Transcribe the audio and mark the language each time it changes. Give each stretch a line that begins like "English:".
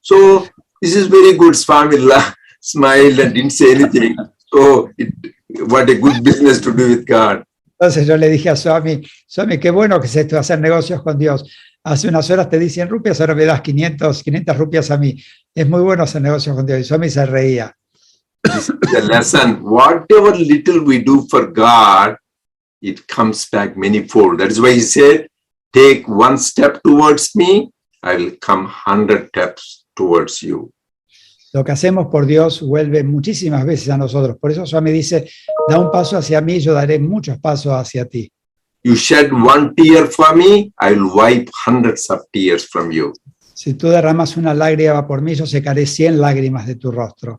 English: So this is very good. Swami smiled and didn't say anything. So what a good business to do with God.
Spanish: Entonces yo le dije a Swami, qué bueno que es esto de hacer negocios con Dios. Hace unas horas te di 100 rupias, ahora me das 500 rupias a mí. Es muy bueno hacer negocios con Dios. Y Swami se reía.
English: This is the lesson. Whatever little we do for God, it comes back manyfold. That is why he said, take one step towards me, I will come 100 steps towards you.
Spanish: Lo que hacemos por Dios vuelve muchísimas veces a nosotros. Por eso Swami dice, da un paso hacia mí, yo daré muchos pasos hacia ti.
English: You shed one tear for me, I will wipe hundreds of tears from you.
Spanish: Si tú derramas una lágrima por mí, yo secaré 100 lágrimas de tu rostro.